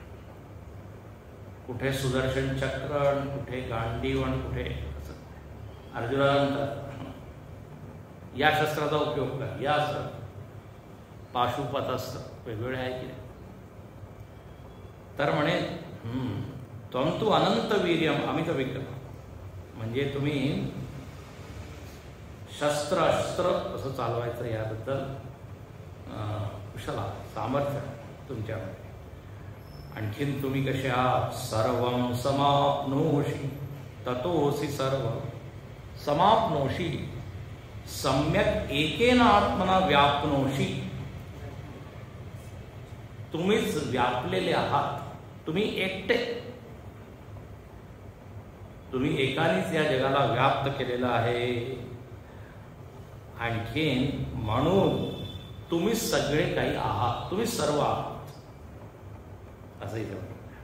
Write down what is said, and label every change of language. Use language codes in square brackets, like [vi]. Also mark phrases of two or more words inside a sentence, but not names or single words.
[mr] कुठे सुदर्शन चक्र, कुठे गांडीव, कुठे अर्जुनाला म्हणतात या शस्त्राचा उपयोग कर, या अस्त्र, पाशुपत अस्त्र वेगवेगळे आहे की नाही. तर म्हणे [sa] त्वं तु अनंत वीर्यम अमित विक्रम, [mr] म्हणजे तुम्ही शस्त्र अस्त्र कसं चालवायचं याबद्दल कुशल सामर्थ्य तुमच्यामध्ये. आणखीन तुम्ही कसे आहात, [sa] सर्वं समाप्नोषि ततोऽसि सर्व समाप्नोषि सम्यक एकेन आत्मना व्याप्नोषि. [mr] तुम्हीच व्यापलेले आहात, तुम्ही एकटे, तुम्ही एकानेच या जगाला व्याप्त केलेलं आहे. आणखीन म्हणून तुम्ही सगळे काही आहात, तुम्ही सर्व आहात असं इथे म्हणतात.